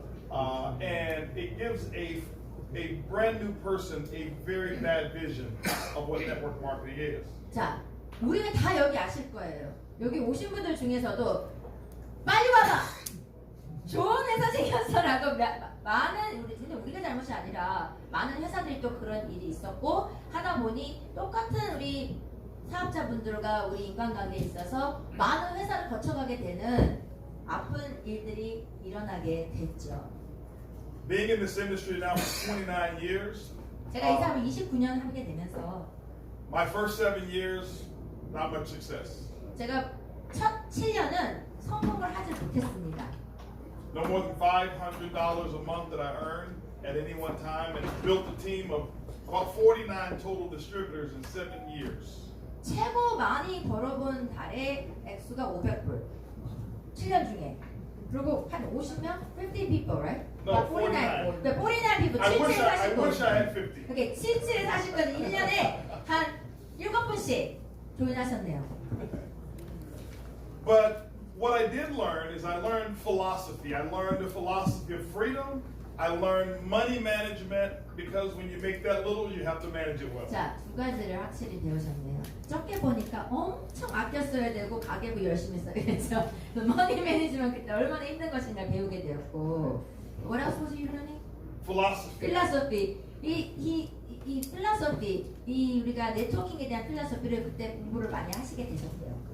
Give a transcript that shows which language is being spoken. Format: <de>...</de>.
<en>And it gives a brand new person a very bad vision of what network marketing is.</en> <ko>자, 우리는 다 여기 아실 거예요. 여기 오신 분들 중에서도 빨리 와봐! 좋은 회사 생겼어라고 많은 우리가 잘못이 아니라 많은 회사들이 또 그런 일이 있었고 하다 보니 똑같은 우리 사업자분들과 우리 인간관계에 있어서 많은 회사를 거쳐가게 되는 아픈 일들이 일어나게 됐죠.</ko> <en>Being in this industry now for 29 years,</en> <ko>제가 이 사업을 29년 하게 되면서</ko> <en>my first 7 years, not much success.</en> <ko>제가 첫 7년은 성공을 하지 못했습니다.</ko> <en>No more than $500 a month that I earned at any one time, and built a team of about 49 total distributors in 7 years.</en> <ko>최고 많이 벌어본 달의 액수가 500불. 7년 중에. 그리고 한 50명?</ko> <en>50 people, right? No, 49 people. I</en> <ko>77에</ko> <en>wish I</en> <ko>사시고.</ko> <en>had 50.</en> <ko>오케이, 77에 사시거든요. 1년에 한 7분씩 조인하셨네요.</ko> <en>But what I did learn is I learned philosophy. I learned the philosophy of freedom. I learned money management because when you make that little, you have to manage it well.</en> <ko>자, 두 가지를 확실히 배우셨네요. 적게 보니까 엄청 아껴 써야 되고 가계부 열심히 써야죠. 머니 매니지먼트 그때 얼마나 힘든 것인가 배우게 되었고.</ko> <en>What else was you learning? Philosophy. Philosophy.</en> <ko>이 필라소피, 이 우리가 네트워킹에 대한 필라소피를 그때 공부를 많이 하시게 되셨대요.</ko>